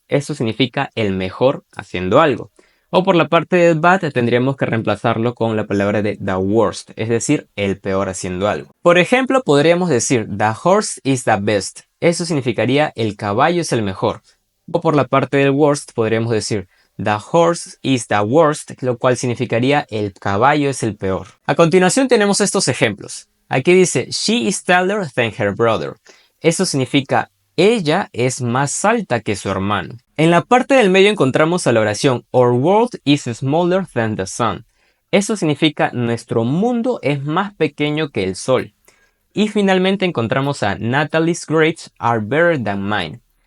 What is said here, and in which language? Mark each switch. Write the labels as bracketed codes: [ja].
[es] Eso significa el mejor haciendo algo. O por la parte del bad tendríamos que reemplazarlo con la palabra de the worst, es decir, el peor haciendo algo. Por ejemplo, podríamos decir the horse is the best. Eso significaría el caballo es el mejor. O por la parte del worst podríamos decir the horse is the worst, lo cual significaría el caballo es el peor. A continuación tenemos estos ejemplos. [en] Aquí dice she is taller than her brother. [es] Eso significa ella es más alta que su hermano. En la parte del medio encontramos a la oración Our world is smaller than the sun. Eso significa nuestro mundo es más pequeño que el sol. [en] Y finalmente encontramos a Natalie's grades are better than mine.